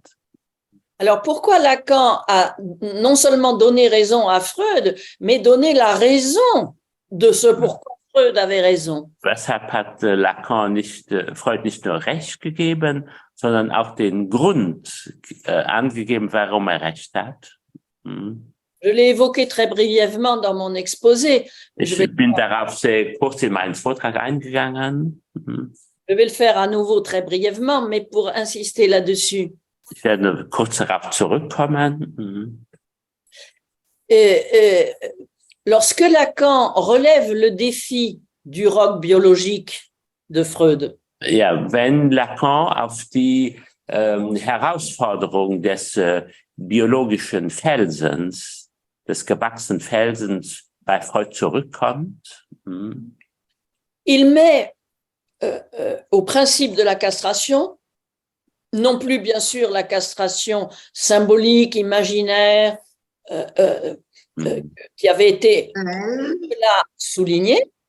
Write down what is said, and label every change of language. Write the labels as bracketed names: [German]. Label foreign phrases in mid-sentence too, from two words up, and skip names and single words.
[French] Alors, pourquoi Lacan a non seulement donné raison à Freud, mais donné la raison de ce pourquoi Freud avait raison? [German] Weshalb hat Lacan Freud nicht nur Recht gegeben, sondern auch den Grund angegeben, warum er Recht hat? [French] Je l'ai évoqué très brièvement dans mon exposé. [German] Ich bin darauf sehr kurz in meinen Vortrag eingegangen. [French] Je vais le faire à nouveau très brièvement, mais pour insister là-dessus. [German] Ich werde kurz darauf zurückkommen. [French] Lorsque Lacan relève le défi du roc biologique de Freud, [German] ja, wenn Lacan auf die Herausforderung des biologischen Felsens, des gewachsenen Felsens bei Freud zurückkommt, [French] il met au principe de la castration, non plus bien sûr la castration symbolique, imaginaire, qui avait été là soulignée.